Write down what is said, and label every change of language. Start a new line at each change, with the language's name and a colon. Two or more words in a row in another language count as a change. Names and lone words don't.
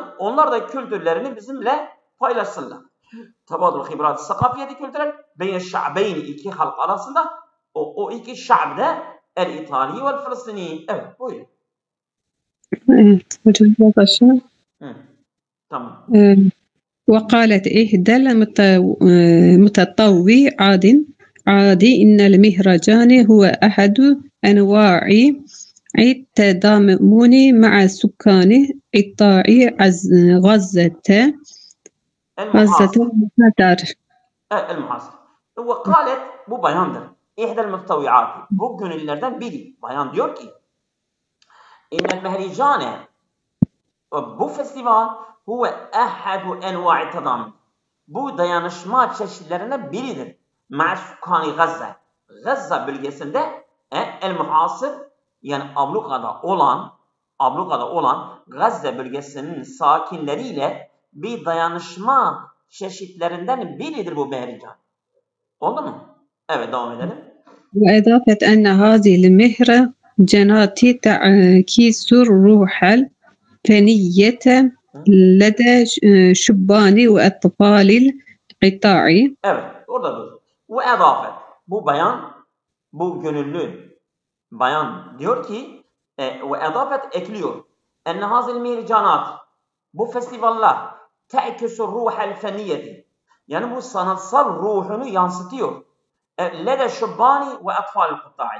Turkish: Onlar da kültürlerini bizimle paylaşsınlar.
Arabic: تبادل الخبرات الثقافية
Turkish: kültürel
Arabic: بين الشعبين
Turkish: iki halk arasında o iki şa'bde
Arabic: الإيطالي والفلسطيني.
Turkish: Evet buyurun. Evet hocam başlayalım. Tamam.
Arabic: وقالت إحدى المتطوعات عادي إن المهرجان هو أحد أنواع التضامن مع سكان قطاع غزة المحاصر. وقالت
Turkish: bu bayandır.
Arabic: إحدى المتطوعات.
Turkish: Bu gönüllerden biri. Bayan diyor ki
Arabic: إن المهرجان
Turkish: bu festival
Arabic: هو أحد أنواع التضامن.
Turkish: Bu dayanışma çeşitlerine biridir.
Arabic: مع سكان غزة.
Turkish: Gazze bölgesinde
Arabic: المحاصر
Turkish: yani ablukada olan Gazze bölgesinin sakinleriyle bir dayanışma çeşitlerinden biridir bu mehrican. Oldu mu? Evet devam edelim.
Arabic: وإضافة أن هذه المهرجانات تعكس الروح الفنية لدى شبان وأطفال القطاع.
Turkish: Evet, orada dur. Bu edafet, bu bayan, bu gönüllü bayan diyor ki
Arabic: وأضافت
Turkish: ekliyor.
Arabic: أن هذه المهرجانات.
Turkish: Bu festivaller
Arabic: تعكس الروح الفنية.
Turkish: Yani bu sanatsal ruhunu yansıtıyor.
Arabic: لدى شبان وأطفال القطاع.